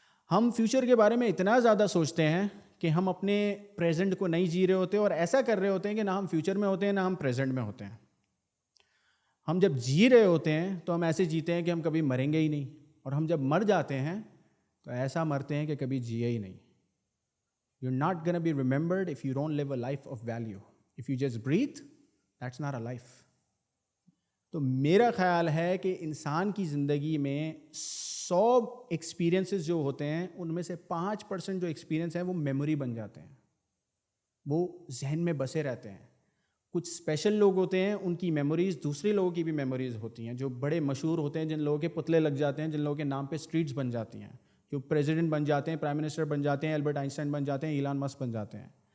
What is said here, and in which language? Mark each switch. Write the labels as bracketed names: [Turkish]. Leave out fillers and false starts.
[Urdu] ہم فیوچر کے بارے میں اتنا زیادہ سوچتے ہیں کہ ہم اپنے پریزنٹ کو نہیں جی رہے ہوتے, اور ایسا کر رہے ہوتے ہیں کہ نہ ہم فیوچر میں ہوتے ہیں نہ ہم پریزنٹ میں ہوتے ہیں. ہم جب جی رہے ہوتے ہیں تو ہم ایسے جیتے ہیں کہ ہم کبھی مریں گے ہی نہیں, اور ہم جب مر جاتے ہیں تو ایسا مرتے ہیں کہ کبھی جیے ہی نہیں. [English] You're not going to be remembered if you don't live a life of value. If you just breathe, that's not a life. [Urdu] تو میرا خیال ہے کہ انسان کی زندگی میں 100 ایکسپیرینسز جو ہوتے ہیں ان میں سے 5% جو ایکسپیرینس ہیں وہ میموری بن جاتے ہیں, وہ ذہن میں بسے رہتے ہیں. کچھ اسپیشل لوگ ہوتے ہیں, ان کی میموریز دوسرے لوگوں کی بھی میموریز ہوتی ہیں, جو بڑے مشہور ہوتے ہیں, جن لوگوں کے پتلے لگ جاتے ہیں, جن لوگوں کے نام پہ اسٹریٹس بن جاتی ہیں, جو پریزیڈنٹ بن جاتے ہیں, پرائم منسٹر بن جاتے ہیں, البرٹ آئنسٹائن بن جاتے ہیں, ایلان مسک بن جاتے ہیں.